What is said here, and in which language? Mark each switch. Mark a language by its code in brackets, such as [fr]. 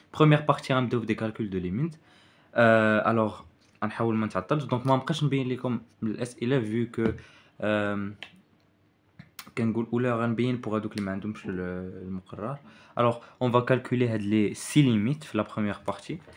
[fr] Première partie [ar] غنبداو بدي [fr] calcul de limite. [ar] Alors غنحاول ما نتعطلش دونك ما نبقاش نبين لكم الاسئله vu que كنقول اولا غنبين بوغ هادوك اللي ما عندهمش المقرر. [fr] Alors on va calculer هاد les 6 limites في la première partie.